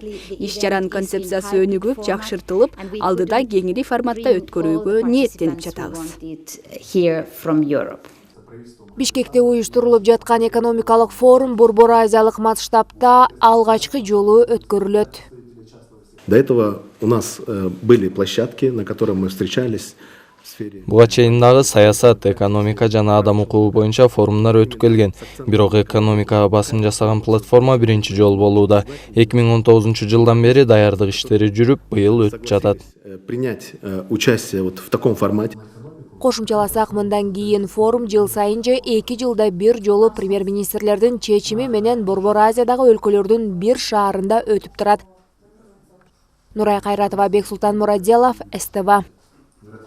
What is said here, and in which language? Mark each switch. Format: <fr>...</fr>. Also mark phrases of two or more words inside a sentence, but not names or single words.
<ky>Иш-чаранын концепциясы өнүгүп, жакшыртылып, алдыда кеңири форматта өткөрүүгө ниеттенип жатабыз. Бишкекте уюштурулуп жаткан экономикалык форум Борбор Азиялык масштабта алгачкы жолу өткөрүлөт.</ky> <ru>До этого у нас были площадки, на которых мы встречались.</ru> <ky>Буга чейин дагы саясат, экономика жана адам укугу боюнча форумдар өтүп келген. Бирок экономикага басым жасаган платформа биринчи жолу болууда. 2019 жылдан бери даярдык иштери жүрүп, быйыл өтүп жатат.</ky> <ru>Принять участие вот в таком формате.</ru> <ky>Кошумчаласак, мындан кийин форум жыл сайын же 2 жылда бир жолу премьер-министрлердин чечими менен Борбор Азиядагы өлкөлөрдүн бир шаарында өтүп турат. Нурай Кайратова, Бексултан Мурадзелов, СТВ.</ky>